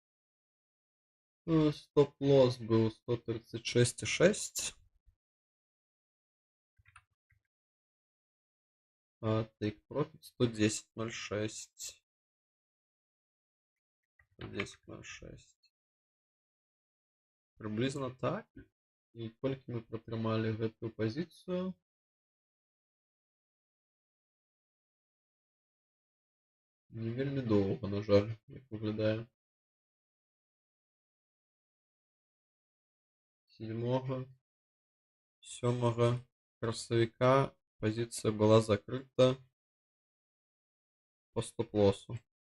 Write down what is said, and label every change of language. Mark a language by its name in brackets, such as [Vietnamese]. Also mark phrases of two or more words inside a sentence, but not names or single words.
[Russian] Стоп-лосс был 136.6. А [English] take profit [Russian] 110.06. 110.06. [Ukrainian] Приблизно так. [Belarusian] І колькі мы пратрымалі гэтую пазіцыю? Не вельмі доўга, на жаль, як выглядае. 7 красавіка пазіцыя была закрыта по стоп-лоссу.